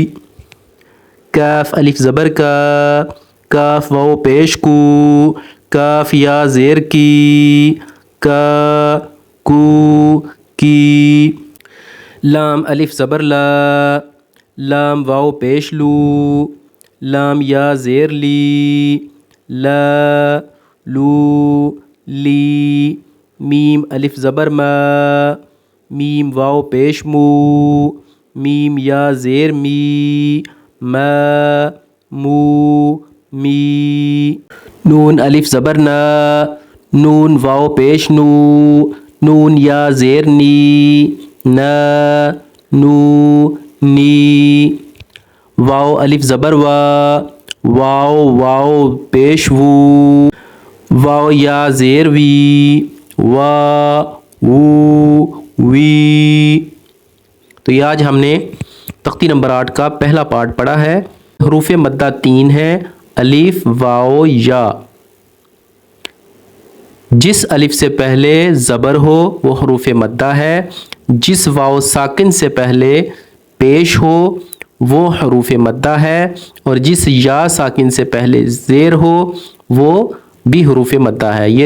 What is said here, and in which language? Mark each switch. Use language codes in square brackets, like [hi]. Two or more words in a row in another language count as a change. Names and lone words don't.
[ur] کاف الف زبر کا، کاف واو پیش کو، کاف یا زیر کی، کا کو کی. لام الف زبر لا، لام واو پیش لو، لام یا زیر لی، لا لو لی. میم الف زبر ما، میم واو پیش مو، میم یا زیر می، ما مو می. نون الف زبر نا، نون واو پیش نو، نون یا زیر نی، نا نو نی. واو الف زبر وا، واو واو پیش وو، واو یا زیر وی، وا وو وی. تو یہ آج ہم نے تختی نمبر 8 کا پہلا پارٹ پڑھا ہے. حروف مدہ 3 ہیں، الف واو یا. جس الف سے پہلے زبر ہو وہ حروف مدہ ہے، جس واو ساکن سے پہلے پیش ہو وہ حروف مدہ ہے، اور جس یا ساکن سے پہلے زیر ہو وہ بھی حروف مدہ ہے.